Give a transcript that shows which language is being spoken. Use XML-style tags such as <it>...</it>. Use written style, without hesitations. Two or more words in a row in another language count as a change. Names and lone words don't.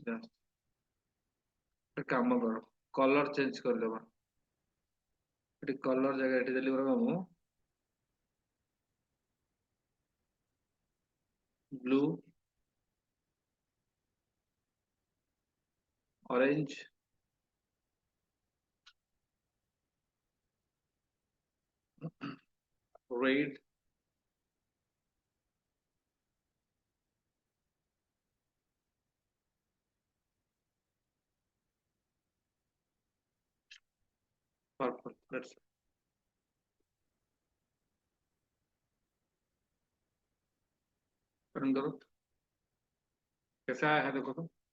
<or>ଗୋଟେ କାମ କର କଲର ଚେଞ୍ଜ କରିଦେବା ଏଠି କଲର ଜାଗା ଏଠି ଦେଲି ବରଂ ମୁଁ</or> <en>blue orange red purple let's run</en> <hi>करो कैसा आया है देखो तो</hi>